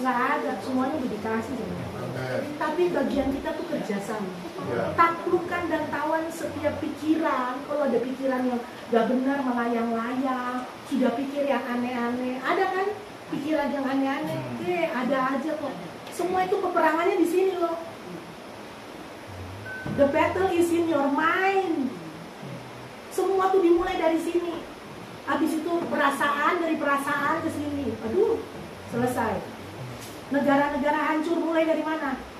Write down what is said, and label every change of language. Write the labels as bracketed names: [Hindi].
[Indonesian] Nggak ada, semuanya udah dikasih sebenarnya. Tapi bagian kita tuh kerjasama. Taklukkan dan tawan setiap pikiran. Kalau ada pikiran yang nggak benar, melayang-layang, sudah pikir yang aneh-aneh. Ada kan pikiran yang aneh-aneh? Ada aja kok. Semua itu peperangannya di sini loh. [English] The battle is in your mind. [Indonesian] Semua tuh dimulai dari sini. Habis itu perasaan, dari perasaan ke sini. Aduh, selesai. Negara-negara hancur mulai dari mana?